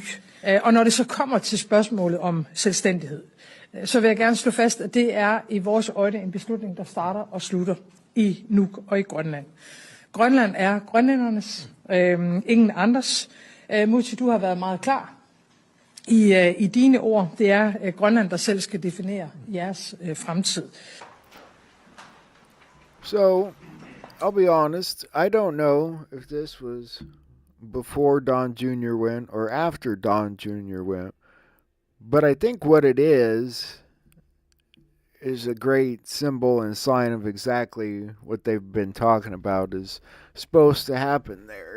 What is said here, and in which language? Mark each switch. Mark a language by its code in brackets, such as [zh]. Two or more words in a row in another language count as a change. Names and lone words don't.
[da] Og når det så kommer til spørgsmålet om selvstændighed, så vil jeg gerne slå fast, at det er i vores øjne en beslutning, der starter og slutter i Nuuk og i Grønland. Grønland er grønlændernes, ingen andres. Muti, du har været meget klar i dine ord. Det er Grønland, der selv skal definere jeres fremtid. [en] So, I'll be honest, I don't know if this was before Don Jr. went or after Don Jr. went, but I think what it is a great symbol and sign of exactly what they've been talking about is supposed to happen there.